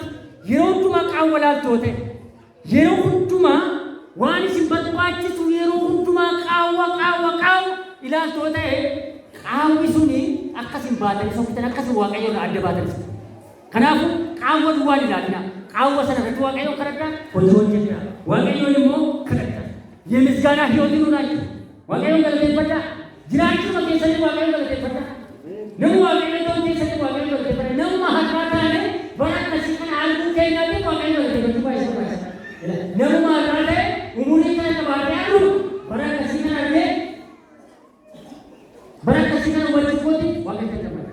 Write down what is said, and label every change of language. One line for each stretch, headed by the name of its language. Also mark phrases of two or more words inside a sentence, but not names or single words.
Oromo: Yeroo hundumaa qaawwa laaltoo ta'e. Yeroo hundumaa waan isin barbaachisu yeroo hundumaa qaawwa ilaaltoo ta'e qaawwi suni akkasin baatan sokkitan akkasin waaqayyoon adda baatan. Kanaafuu qaawwa duwwaan ilaalina. Qaawwa sana irratti waaqayyoon kadhadhaa hojii hojjetaa. Waaqayyoon immoo kadhadhaa.
Amharic: የምስጋና ህይወት ይኑራችሁ።
Oromo: waaqayyoon galateeffadhaa. Jiraachuma keessatti waaqayyoon galateeffadhaa. Namni waaqayyoon ta'uu keessatti waaqayyoon galateeffadhaa. Nama harkaa taane bara akkasii kana arguu keenyaatti waaqayyoon galateeffachuu baay'ee barbaachisaadha. Nama harkaa ta'e umurii kana qabaatee argu bara akkasii kana argee bara akkasii kana walitti kooti waaqayyoon galateeffadha.